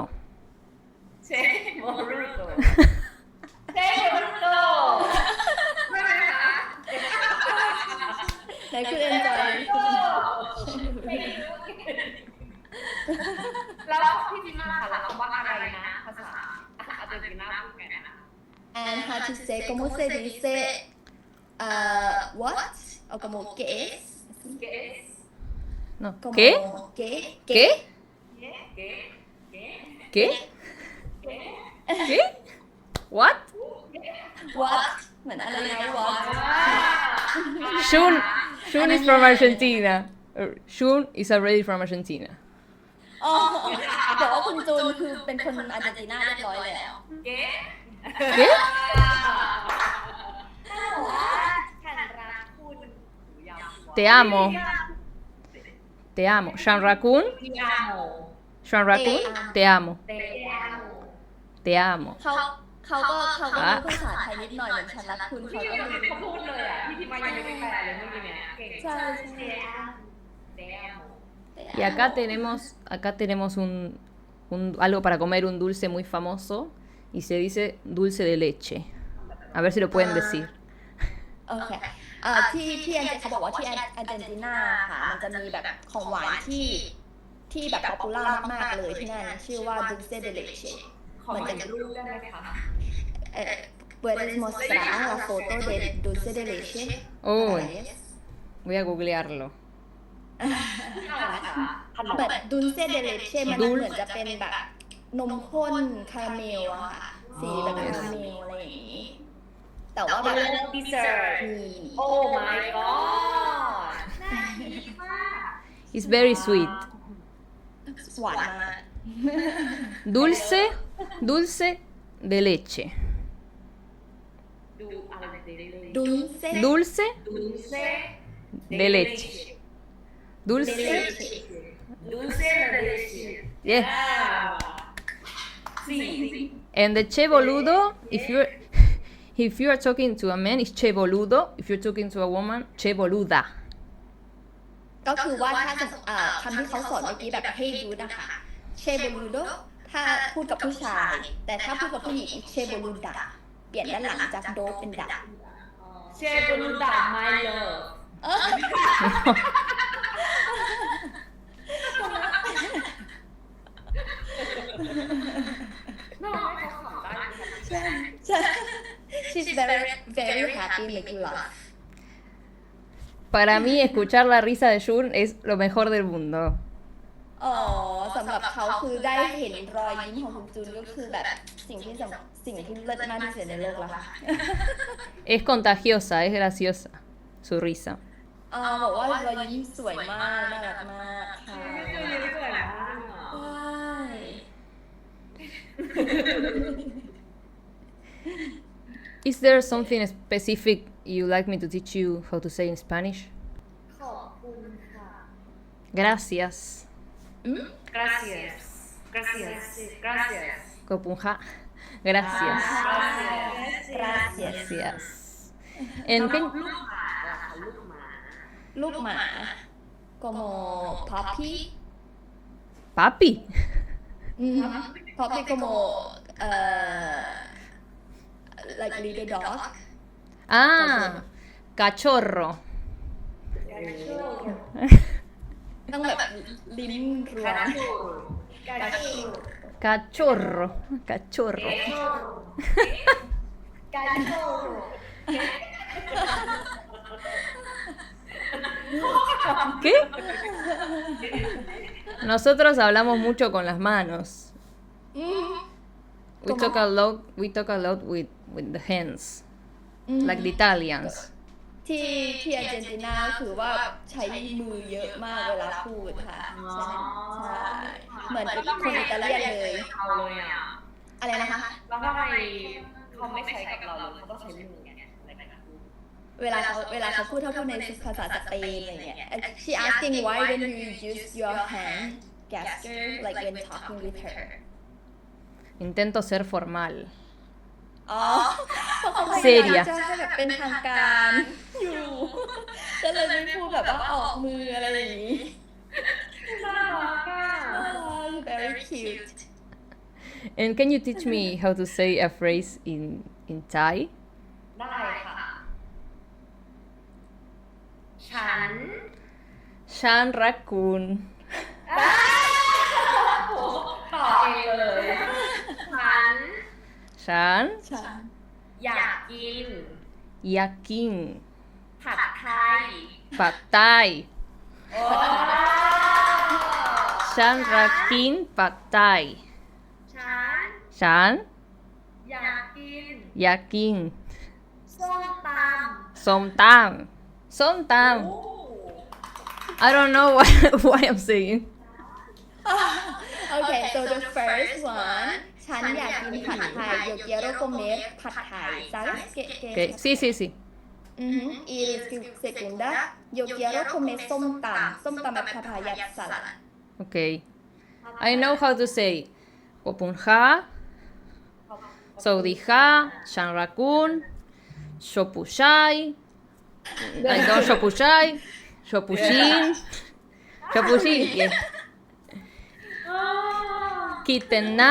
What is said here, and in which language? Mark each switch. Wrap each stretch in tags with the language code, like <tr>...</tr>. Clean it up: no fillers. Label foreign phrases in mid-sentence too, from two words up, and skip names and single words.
<es>che boludo che boludo</es> <th>ใช่ไหมคะ ไหนคุณเอ็น แล้วพี่จิมาค่ะแล้วคำว่าอะไรนะภาษาอาร์เจนตินาพูดไงนะ</th> <en>And how to say,</en> <es>¿cómo se dice what? O como ¿qué es? ¿Qué es? No. Como ¿Qué? ¿qué? ¿Qué? ¿Qué? ¿Qué? ¿Qué? ¿Qué?</es> <en>What? What?</en> <th>เหมือนอะไรนะ what?</th> <en>Shun is from Argentina. Shun is already from Argentina.</en> <th>อ๋อบอกว่าคุณจูนคือเป็นคนอาร์เจนตินาเรียบร้อยแล้ว</th> <es>¿Qué? ¿Qué?</es> <th>ถ้าบอกว่าฉันรักคุณ</th> <es>Te amo. Te amo.</es> <th>ฉันรักคุณ.</th> <es>Te amo.</es> <th>ฉันรักคุณ.</th> <es>Te amo. Te amo. Te amo.</es> <th>เขาก็รู้ภาษาไทยนิดหน่อยเหมือนฉันรักคุณเขาก็รู้ เขาพูดเลยอ่ะพี่ทิมายังไม่ได้แปลเลยเมื่อกี้เนี่ยเก่ง ใช่</th> <es>Te amo. Y acá tenemos algo para comer, un dulce muy famoso y se dice dulce de leche. A ver si lo pueden decir.</es> <th>โอเคที่เขาบอกว่าที่อาร์เจนตินาค่ะมันจะมีแบบของหวานที่แบบป๊อปปูล่ามากๆเลยที่นั่นชื่อว่า</th> <es>dulce de leche</es> <th>ขอเห็นรูปได้ไหมคะ</th> <es>Puedes mostrar la foto de dulce de leche. Uy, voy a googlearlo.</es> <th>แบบ</th> <es>dulce de leche</es> <th>มันเหมือนจะเป็นแบบนมข้นคาราเมลอะค่ะสีแบบคาราเมลอะไรอย่างนี้แต่ว่าแบบ</th> <en>dessert</en> <th>มี</th> <en>Oh my god</en> <th>น่ากินมาก</th> <en>It's very sweet.</en> <th>หวานมาก</th> <es>Dulce de leche.</es> <th>ดูอะไรเด็ด</th> <es>dulce Dulce Dulce de leche. Dulce. Dulce de leche</es> <en>Yes.</en> <es>Sí</es> <en>And the</en> <es>che boludo,</es> <en>if you are talking to a man, it's</en> <es>che boludo.</es> <en>If you're talking to a woman,</en> <es>che boluda.</es> <th>ก็คือว่าถ้าจะคำที่เขาสอนเมื่อกี้แบบให้ดูนะคะเชโบลูโดถ้าพูดกับผู้ชาย แต่ถ้าพูดกับผู้หญิงเชโบลูดาเปลี่ยนด้านหลังจากโดเป็นดา</th> <es>Che boluda</es> <en>my love</en> <th>น่าให้เขาขำได้ใช่</th> <en>She's very very happy making love</en> <es>Para mí, escuchar la risa de Jun es lo mejor del mundo.</es> <th>อ๋อสำหรับเขาคือได้เห็นรอยยิ้มของคุณจูนก็คือแบบสิ่งที่เลิศมากที่สุดในโลกแล้วค่ะ</th> <es>Es contagiosa, es graciosa su risa.</es> <th>บอกว่ารอยยิ้มสวยมากน่ารักมากค่ะ สวยมาก</th> <en>Is there something specific you like me to teach you how to say in Spanish?</en> <th>ขอบคุณค่ะ</th> <es>Gracias. Gracias Gracias Gracias Copunja. Gracias. Gracias Gracias. En qué- ลูกหมา como puppy Papi.</es> <en>puppy como like little dog</en> <es>Ah, cachorro.</es> <th>ต้องแบบลิ้นรัว</th> <es>Cachorro. Cachorro.</es> <th>การโชว์</th> <es>¿Qué? Nosotros hablamos mucho con las manos.</es> <en>We talk a lot with the hands, like the Italians.</en> <th>ที่อาร์เจนตินาคือว่าใช้มือเยอะมากเวลาพูดค่ะใช่เหมือนเป็นคนอิตาเลียนเลย เอาเลยอ่ะ อะไรนะคะ แล้วทำไมเขาไม่ใช้กับเราเขาต้องใช้มือไงในการพูด เวลาเขาพูดถ้าพูดในภาษาสเปนอะไรเงี้ย</th> <en>she asking why don't you use your hand gesture like when talking with her</en> <es>Intento ser formal.</es> <th>อ๋อเพราะเขาพยายาม</th> <es>Seria.</es> <th>จะให้แบบเป็นทางการอยู่ก็เลยไม่พูดแบบว่าออกมืออะไรอย่างนี้ น่ารักอ่ะ</th> <en>very cute And can you teach me how to say a phrase in Thai?</en> <th>ได้ค่ะ ฉัน ฉันรักคุณ ต่อเองเลยฉัน ฉัน อยากกิน อยากกิน ผัดไทย ผัดไทย โอ้ ฉันรักกินผัดไทย ฉัน อยากกิน อยากกิน ส้มต ส้มตำส้มตำ</th> <en>I don't know what I'm saying. Okay, so the first one</en> <th>ฉันอยากกินผัดไทย</th> <es>yo quiero comer</es> <en>ผัดไทย</en> <es>¿sabes qué Okay. Sí, sí, sí. Y el segunda yo quiero comer</es> <th>ส้มตำแบบ</th> <en>papaya salad Okay. I know how to say</en> <th>ขอบคุณค่ะสวัสดีค่ะฉันรักคุณชอบผู้ชาย</th> <en>I don't</en> <th>ชอบผู้ชายชอบผู้หญิงชอบผู้หญิง</th> <en>yeah.</en> <th>คิดถึงนะ</th>